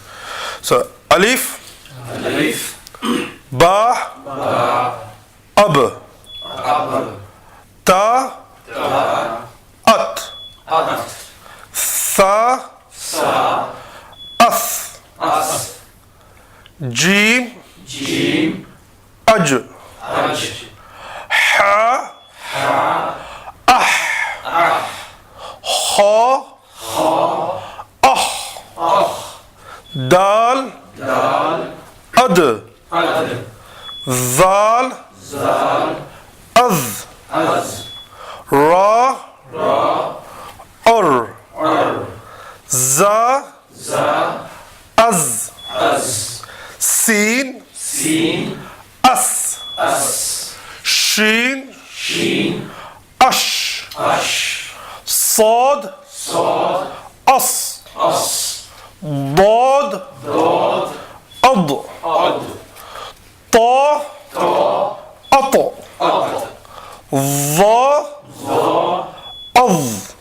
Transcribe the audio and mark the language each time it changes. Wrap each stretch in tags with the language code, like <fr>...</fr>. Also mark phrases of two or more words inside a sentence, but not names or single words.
<ar>So ألف، باء، أب, تاء، أت، ثاء، أث، جيم, أج، حا، أح، حا، دال، أد, ذال، أذ، را، أر، زا، أز، سين، أس, شين، أش, صاد أص ضاد أض طا أط ظا أظ</ar>